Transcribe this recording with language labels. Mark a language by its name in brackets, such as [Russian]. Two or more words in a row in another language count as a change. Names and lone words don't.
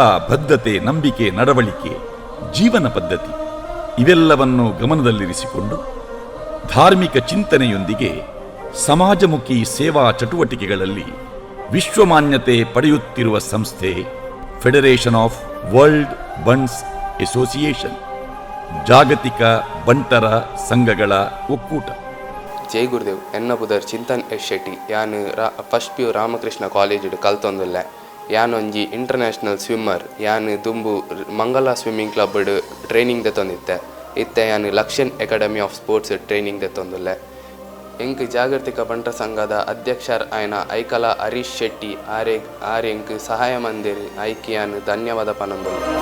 [Kannada] ಬದ್ಧತೆ, ನಂಬಿಕೆ, ನಡವಳಿಕೆ, ಜೀವನ ಪದ್ಧತಿ ಇವೆಲ್ಲವನ್ನು ಗಮನದಲ್ಲಿರಿಸಿಕೊಂಡು ಧಾರ್ಮಿಕ ಚಿಂತನೆಯೊಂದಿಗೆ ಸಮಾಜಮುಖಿ ಸೇವಾ ಚಟುವಟಿಕೆಗಳಲ್ಲಿ ವಿಶ್ವಮಾನ್ಯತೆ ಪಡೆಯುತ್ತಿರುವ ಸಂಸ್ಥೆ ಫೆಡರೇಷನ್ ಆಫ್ ವರ್ಲ್ಡ್ ಬಂಟ್ಸ್ ಅಸೋಸಿಯೇಷನ್, ಜಾಗತಿಕ ಬಂಟರ ಸಂಘಗಳ ಒಕ್ಕೂಟ. [Tulu] ಜೈ ಗುರುದೇವ್. ಎನ್ನ ಪುದರ್ ಚಿಂತನ್ ಎಸ್ ಶೆಟ್ಟಿ. ಯಾನು ಫಸ್ಟ್ PU ರಾಮಕೃಷ್ಣ ಕಾಲೇಜ್ ಕಲ್ತೊಂದುಲ್ಲೆ. ಯಾನೊಂಜಿ [English] international swimmer. [Tulu] ಯಾನು ದುಂಬು ಮಂಗಲ ಸ್ವಿಮ್ಮಿಂಗ್ ಕ್ಲಬ್ ಟ್ರೈನಿಂಗ್ ದೆತ್ತೊಂದಿತ್ತೆ. ಇತ್ತೆ ಯಾನು ಲಕ್ಷನ್ ಅಕಾಡೆಮಿ ಆಫ್ ಸ್ಪೋರ್ಟ್ಸ್ ಟ್ರೈನಿಂಗ್ ದೆತ್ತೊಂದುಲ್ಲೆ. ಎಂಕ್ ಜಾಗತಿಕ ಬಂಟ ಸಂಘದ ಅಧ್ಯಕ್ಷರ್ ಆಯ್ನ ಐಕಲ ಹರೀಶ್ ಶೆಟ್ಟಿ ಆರೆಂಕ್ ಸಹಾಯ ಮಂದಿರ್ ಐಕಿಯಾನು ಧನ್ಯವಾದ ಪನಂದುಲ್ಲೆ.